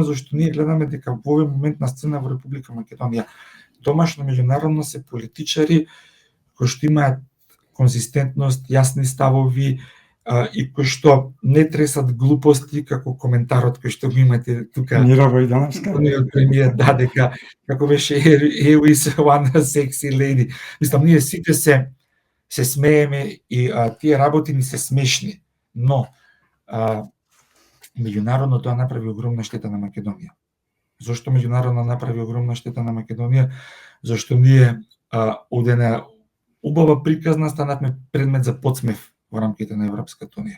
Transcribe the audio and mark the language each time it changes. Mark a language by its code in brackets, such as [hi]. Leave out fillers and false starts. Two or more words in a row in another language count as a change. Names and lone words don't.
[mk] Зашто ние гледаме дека во овој момент на сцена во Република Македонија домашно меѓународно се политичари кои што имаат конзистентност, јасни ставови, и кои што не тресат глупости како коментарот кој што го имате тука. Мира Војдановска. Од премиер дека како беше [en] here is one sexy lady. [mk] Мислам, ние сите се смееме и тие работи ни се смешни, но меѓународно тоа направи огромна штета на Македонија. Зошто меѓународно направи огромна штета на Македонија? Зашто ние од една убава приказна станавме предмет за подсмев во рамките на Европската унија.